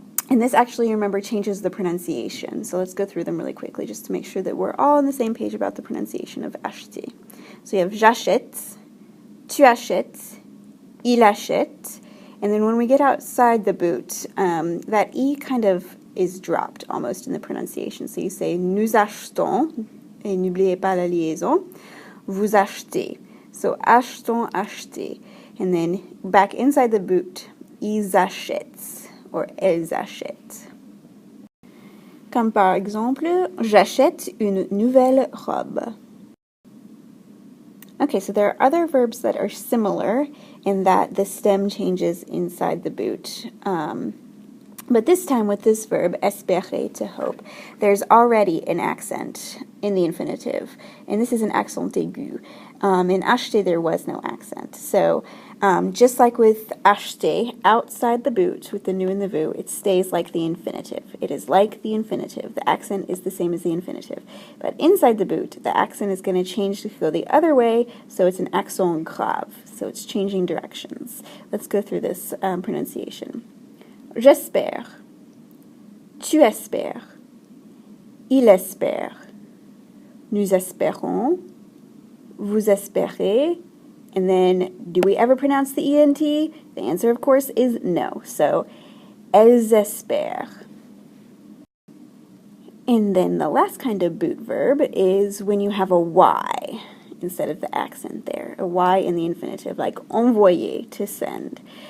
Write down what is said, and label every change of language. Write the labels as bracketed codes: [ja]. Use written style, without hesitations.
[en] And this actually, remember, changes the pronunciation. So let's go through them really quickly just to make sure that we're all on the same page about the pronunciation of acheter. [fr] So you have j'achète, tu achètes, il achète. [en] And then when we get outside the boot, that E kind of is dropped almost in the pronunciation. So you say [fr] nous achetons, et n'oubliez pas la liaison, vous achetez. [en] So achetons, acheter. And then back inside the boot, [fr] ils achètent [en] or [fr] elles achètent. Comme par exemple, j'achète une nouvelle robe. [en] Okay, so there are other verbs that are similar in that the stem changes inside the boot. But this time with this verb, espérer, to hope, there's already an accent in the infinitive, and this is an accent aigu. In acheter, there was no accent. So just like with acheter, outside the boot, with the nu and the vu, it stays like the infinitive. It is like the infinitive. The accent is the same as the infinitive. But inside the boot, the accent is going to change to go the other way, so it's an accent grave. So it's changing directions. Let's go through this pronunciation. [fr] J'espère, tu espères, il espère, nous espérons, vous espérez, [en] and then do we ever pronounce the ENT? The answer, of course, is no. So, [fr] elles espèrent. [en] And then the last kind of boot verb is when you have a Y instead of the accent there. A Y in the infinitive, like envoyer, to send.